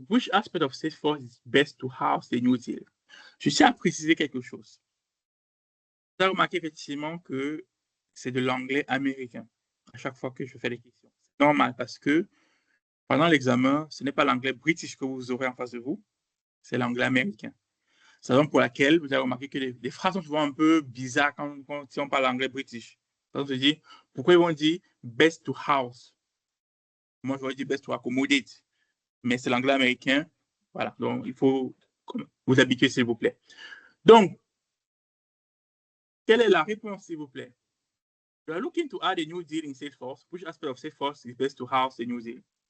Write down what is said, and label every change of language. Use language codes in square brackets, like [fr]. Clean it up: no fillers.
[en] Which aspect of Salesforce is best to house a new deal? [fr] Je tiens à préciser quelque chose. Vous avez remarqué effectivement que c'est de l'anglais américain à chaque fois que je fais les questions. normal parce que pendant l'examen, ce n'est pas l'anglais british que vous aurez en face de vous, c'est l'anglais américain. C'est la raison pour laquelle vous avez remarqué que les phrases sont souvent un peu bizarres si on parle anglais british. On se dit, pourquoi ils vont dire best to house? Moi, j'aurais dit best to accommodate. Mais c'est l'anglais américain. Voilà, donc il faut vous habituer, s'il vous plaît. Donc, quelle est la réponse, s'il vous plaît? [en] You are looking to add a new deal in Salesforce. Which aspect of Salesforce is best to house a new deal?